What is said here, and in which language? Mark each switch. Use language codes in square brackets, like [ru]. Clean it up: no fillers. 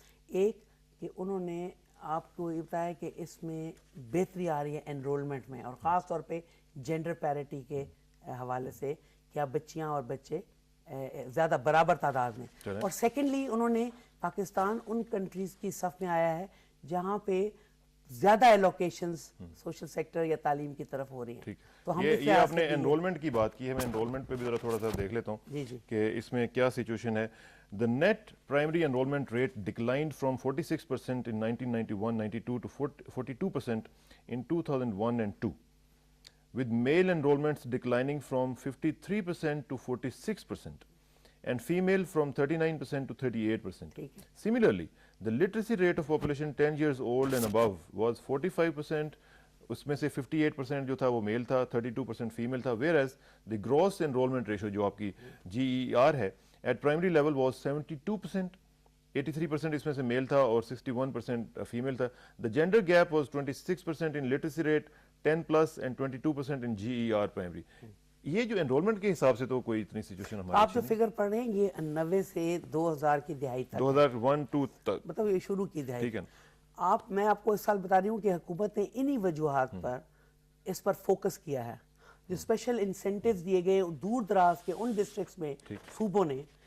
[ur] ایک کہ انہوں نے آپ کو یہ بتایا کہ اس میں بہتری آ رہی ہے انرولمنٹ میں, اور خاص طور پہ جینڈر پیرٹی کے حوالے سے کہ اب بچیاں اور بچے زیادہ برابر تعداد میں. اور سیکنڈلی انہوں نے پاکستان ان کنٹریز کی صف میں آیا ہے جہاں پہ زیادہ ایلوکیشنز سوشل سیکٹر یا تعلیم کی طرف ہو رہی ہیں. تو ہم یہ آپ نے انرولمنٹ کی بات کی ہے, میں انرولمنٹ پہ بھی ذرا تھوڑا سا دیکھ لیتا ہوں کہ اس میں کیا سچویشن ہے. [en] The net primary enrollment rate declined from 46% in 1991-92 to 42% in 2001 and 2, with male enrollments declining from 53% to 46% and female from 39% to 38%. Similarly, the literacy rate of population 10 years old and above was 45%, [ur] اس میں سے 58% جو تھا وہ میل تھا, 32% female تھا, [en] whereas the gross enrollment ratio [ur] جو آپ کی GER ہے [en] at primary level was 72%, [ur] 83% اس میں سے میل تھا اور 61% فیمیل تھا. [en] The gender gap was 26% in literacy rate 10 plus and 22% in GER primary. [ur] یہ جو انرولمنٹ کے حساب سے تو کوئی اتنی سچویشن ہماری آپ جو فگر پڑھ رہے ہیں یہ 90 سے 2000 کی دہائی تک, 2001-2 تک, مطلب یہ شروع کی دہائی. ٹھیک ہے. میں آپ کو اس سال بتا رہی ہوں کہ حکومت نے انہی وجوہات پر اس پر فوکس کیا ہے. جو اسپیشل انسینٹیوز دیے گئے دور دراز کے ان ڈسٹرکٹس میں صوبوں نے